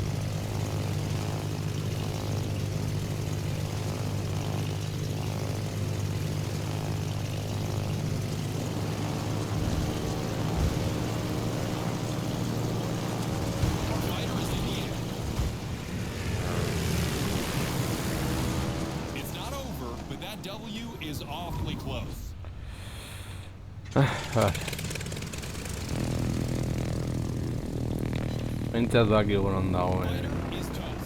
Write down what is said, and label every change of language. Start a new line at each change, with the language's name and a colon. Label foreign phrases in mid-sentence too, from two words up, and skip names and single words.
English: Our fighter is in the air. It's not over, but that W is awfully close.
Basque: Bale. Bintzat dakigu non dagoen
English: Fighter is toast.